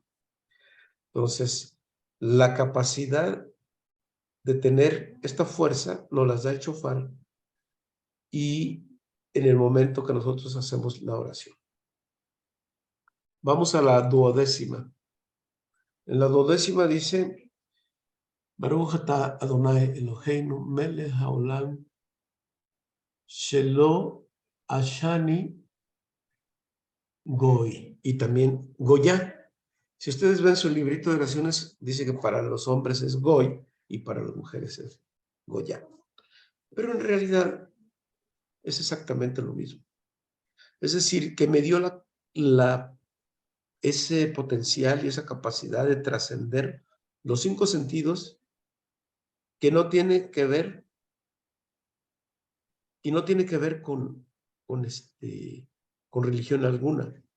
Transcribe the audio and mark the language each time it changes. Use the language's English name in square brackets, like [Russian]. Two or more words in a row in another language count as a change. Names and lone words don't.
[Spanish] Entonces, la capacidad de tener esta fuerza nos las da el shofar y en el momento que nosotros hacemos la oración. Vamos a la duodécima. En la duodécima dice, [Hebrew] ברוך אתה אדוני אלוהינו מלך העולם שלא עשני גוי. [Spanish] Y también goya. Si ustedes ven su librito de oraciones, dice que para los hombres es goy y para las mujeres es goya. Pero en realidad es exactamente lo mismo. Es decir, que me dio ese potencial y esa capacidad de trascender los 5 sentidos que no tiene que ver y no tiene que ver con religión alguna.